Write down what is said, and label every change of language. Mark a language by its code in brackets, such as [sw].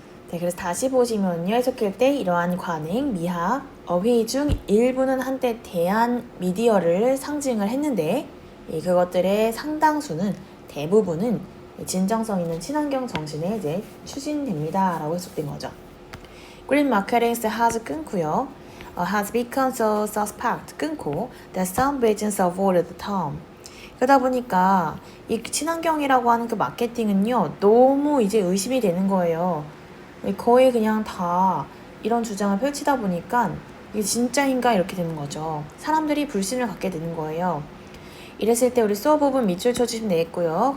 [ko] 네, 그래서 다시 보시면요. 해석할 때 이러한 관행, 미학, 어휘 중 일부는 한때 대한 미디어를 상징을 했는데 그것들의 상당수는 대부분은 진정성 있는 친환경 정신에 이제 추진됩니다. 라고 해석된 거죠. [en] Green marketing has [ko] 끊고요. [en] has become so suspect [ko] 끊고 [en] that some business avoid the term. [ko] 그러다 보니까 이 친환경이라고 하는 그 마케팅은요. 너무 이제 의심이 되는 거예요. 거의 그냥 다 이런 주장을 펼치다 보니까 이게 진짜인가 이렇게 되는 거죠. 사람들이 불신을 갖게 되는 거예요. 이랬을 때 우리 so 부분 밑줄 쳐주시면 되겠고요.